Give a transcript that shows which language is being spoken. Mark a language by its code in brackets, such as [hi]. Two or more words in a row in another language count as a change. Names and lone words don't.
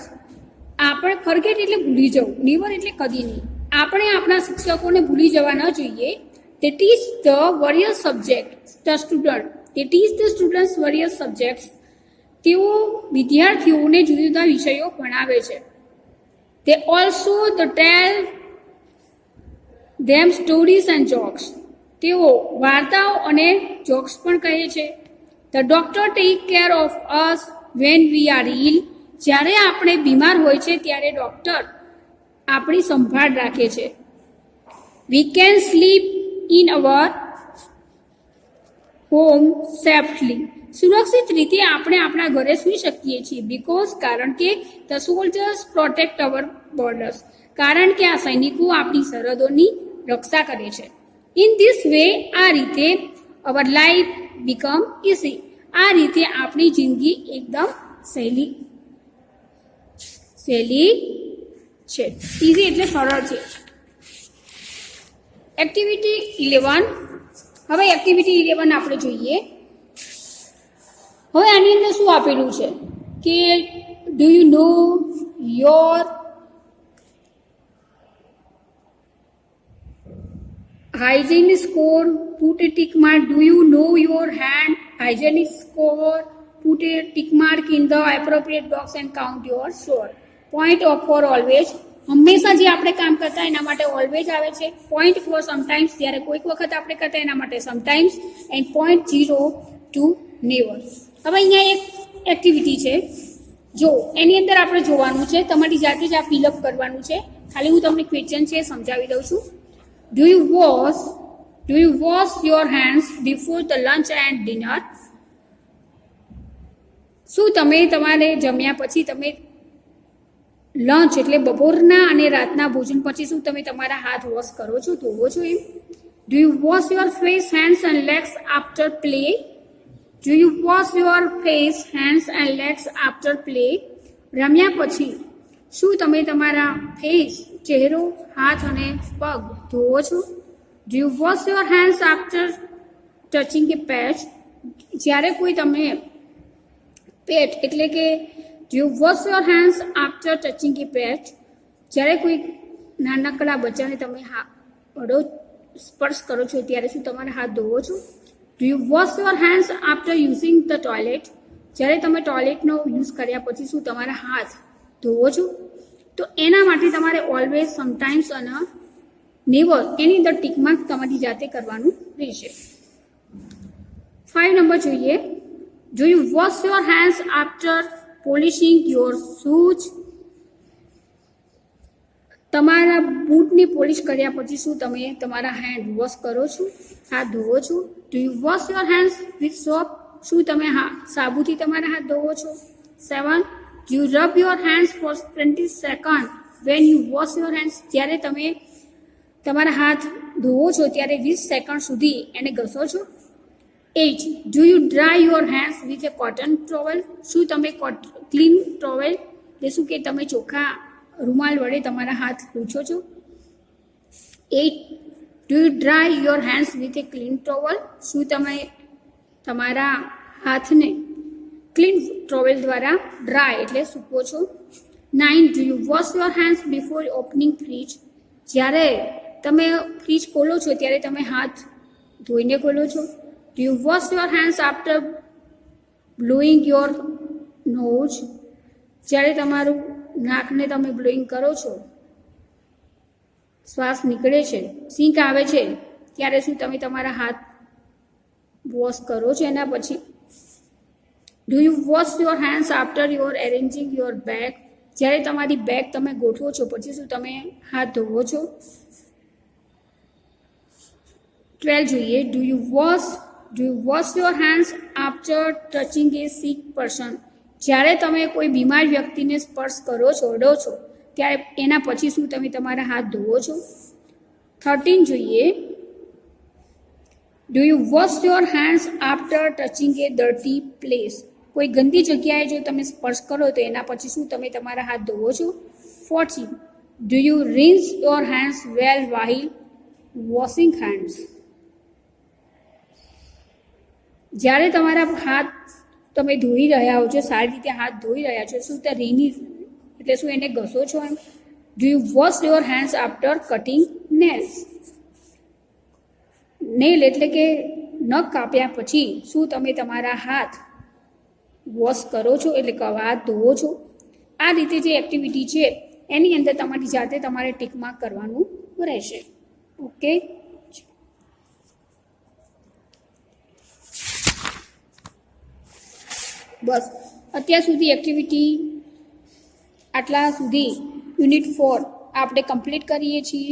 [gu] આપણે ફરગેટ એટલે ભૂલી જવું, નેવર એટલે કદી નહીં. આપણે આપણા શિક્ષકોને ભૂલી જવા ન જોઈએ. [en] They teach the various subjects the student. They teach the students various subjects. [gu] તેઓ વિદ્યાર્થીઓને જુદા જુદા વિષયો ભણાવે છે. [en] They also tell them stories and jokes. [gu] તેઓ વાર્તાઓ અને જોક્સ પણ કહે છે. [en] The doctor take care of us when we are ill. [gu] જ્યારે આપણે બીમાર હોય છે ત્યારે ડૉક્ટર આપણી સંભાળ રાખે છે. [en] We can sleep in our home safely. [gu] સુરક્ષિત રીતે આપણે આપણા ઘરે સૂઈ શકીએ છીએ. [en] because [gu] કારણ કે [en] the soldiers protect our borders. [gu] કારણ કે આ સૈનિકો આપણી સરહદોની રક્ષા કરે છે. [en] in this way [gu] આ રીતે [en] our life become easy. [gu] આ રીતે આપણી જિંદગી એકદમ સહેલી છે. ઇઝી એટલે સરળ છે. એક્ટિવિટી 11. હવે એક્ટિવિટી 11 આપણે જોઈએ. હવે આની અંદર શું આપેલું છે કે [en] do you know your hygiene score, put a tick mark. Do you know your hand hygienic score? Put a tick mark in the appropriate box and count your score. Point of for always. [gu] હંમેશા જે આપણે કામ કરતા એના માટે ઓલવેઝ આવે છે. [en] point for sometimes, [gu] જ્યારે કોઈક વખત આપણે કરતા એના માટે સમટાઈમ્સ. [en] and point 0 to never. [gu] હવે અહીંયા એક એક્ટિવિટી છે, જો એની અંદર આપણે જોવાનું છે, તમારી જાતે જ આ ફિલઅપ કરવાનું છે. ખાલી હું તમને ક્વેશ્ચન છે સમજાવી દઉં છું. [en] Do you wash your hands before the lunch and dinner? [gu] શું તમે તમારે જમ્યા પછી તમે લંચ એટલે બપોરના અને રાતના ભોજન પછી શું તમે તમારા હાથ વોશ કરો છો, ધોવો છો એમ? [en] Do you wash your face, hands and legs after play? Do you wash your face, hands and legs after play? [gu] રમ્યા પછી શું તમે તમારા ફેસ, ચહેરો, હાથ અને પગ ધોવો છો? [en] Do you wash your hands after touching a pet? [gu] જ્યારે કોઈ તમે પેટ એટલે કે [en] do you wash your hands after touching a pet? [gu] જ્યારે કોઈ નાનકડા બચ્ચાને તમે સ્પર્શ કરો છો ત્યારે શું તમારા હાથ ધોવો છો? [en] Do you wash your hands after using the toilet? [gu] જ્યારે તમે ટોયલેટનો યુઝ કર્યા પછી શું તમારા હાથ ધોવો છો? તો એના માટે તમારે ઓલવેઝ, સમટાઈમ્સ અને નેવર એની અંદર [en] tick mark [gu] તમારી જાતે કરવાનું રહેશે. 5 નંબર જોઈએ. [en] Do you wash your hands after polishing your shoes? [gu] તમારા બૂટની પોલિશ કર્યા પછી શું તમે તમારા [en] hand wash [gu] કરો છો, હાથ ધોવો છો? [en] Do you wash your hands with soap? [gu] શું તમે સાબુથી તમારા હાથ ધોવો છો? 7. [en] Do you rub your hands for 20 seconds when you wash your hands? [gu] જ્યારે તમે તમારા હાથ ધોવો છો ત્યારે 20 સેકન્ડ સુધી એને ઘસો છો? 8. [en] Do you dry your hands with a cotton towel? [gu] શું તમે [en] clean towel [gu] એટલે શું કે તમે ચોખ્ખા રૂમાલ વડે તમારા હાથ લૂછો છો? 8. [en] Do you dry your hands with a clean towel? [gu] શું તમે તમારા હાથને [en] clean towel [gu] દ્વારા ડ્રાય એટલે સૂકવો છો? 9. [en] Do you wash your hands before opening fridge? [gu] જ્યારે તમે ફ્રીજ ખોલો છો ત્યારે તમે હાથ ધોઈને ખોલો છો? [en] Do you wash your hands after blowing your nose? [gu] જ્યારે તમારું નાકને તમે બ્લોઈંગ કરો છો, શ્વાસ નીકળે છે, સિંક આવે છે, ત્યારે શું તમે તમારા હાથ વોશ કરો છો એના પછી? [en] Do you wash your hands after you are arranging your bag? [gu] જ્યારે તમારી બેગ તમે ગોઠવો છો પછી શું તમે હાથ ધોવો છો? 12 જોઈએ. [en] Do you wash your hands after touching a sick person? [gu] જ્યારે તમે કોઈ બીમાર વ્યક્તિને સ્પર્શ કરો છો, અડો છો, ત્યારે એના પછી શું તમે તમારા હાથ ધોવો છો? 13 જોઈએ. [en] Do you wash your hands after touching a dirty place? [gu] કોઈ ગંદી જગ્યાએ જો તમે સ્પર્શ કરો તો એના પછી શું તમે તમારા હાથ ધોવો છો? 14. [en] Do you rinse your hands well while washing hands? [gu] જ્યારે તમારા હાથ તમે ધોઈ રહ્યા હો છો, સારી રીતે હાથ ધોઈ રહ્યા છો, શું તે રીની એટલે શું એને ઘસો છો એમ? [en] Do you wash your hands after cutting nails? [gu] નેલ એટલે કે નખ કાપ્યા પછી શું તમે તમારા હાથ વોશ કરો છો એટલે કે હાથ ધોવો છો? આ રીતે જે એક્ટિવિટી છે એની અંદર તમારી જાતે તમારે [en] tick mark [gu] કરવાનું રહેશે. ઓકે, બસ અત્યાર સુધી એક્ટિવિટી આટલા સુધી યુનિટ 4 આપણે કમ્પ્લીટ કરીએ છીએ.